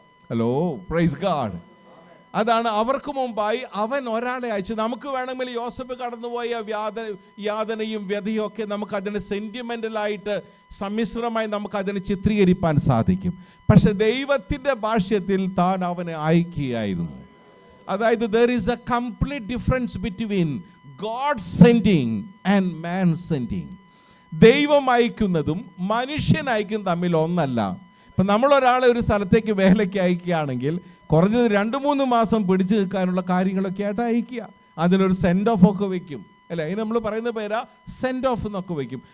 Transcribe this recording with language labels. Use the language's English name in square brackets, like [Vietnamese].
[Malayalam] Hello, praise God. അതാണ് അവർക്ക് മുമ്പായി അവൻ ഒരാളെ അയച്ചു. നമുക്ക് വേണമെങ്കിൽ യോസഫ് കടന്നുപോയ യാതനയും വ്യതയും ഒക്കെ നമുക്ക് അതിനെ സെന്റിമെന്റലായിട്ട് സമ്മിശ്രമായി നമുക്ക് അതിനെ ചിത്രീകരിക്കാൻ സാധിക്കും. പക്ഷെ ദൈവത്തിൻ്റെ ഭാഷ്യത്തിൽ താൻ അവനെ അയക്കുകയായിരുന്നു. [English] അതായത് there is a complete difference between God sending and man sending. [Malayalam] ദൈവം അയക്കുന്നതും മനുഷ്യൻ അയക്കുന്നതും തമ്മിൽ ഒന്നല്ല. ഇപ്പം നമ്മളൊരാളെ ഒരു സ്ഥലത്തേക്ക് വേലയ്ക്ക് അയക്കുകയാണെങ്കിൽ കുറഞ്ഞത് 2-3 മാസം പിടിച്ചു നിൽക്കാനുള്ള കാര്യങ്ങളൊക്കെ ആയിട്ട് അയക്കുക. അതിനൊരു സെൻഡ് ഓഫ് ഒക്കെ വയ്ക്കും, അല്ലേ? അതിന് നമ്മൾ പറയുന്ന പേരാ സെൻഡ് ഓഫ് എന്നൊക്കെ വയ്ക്കും.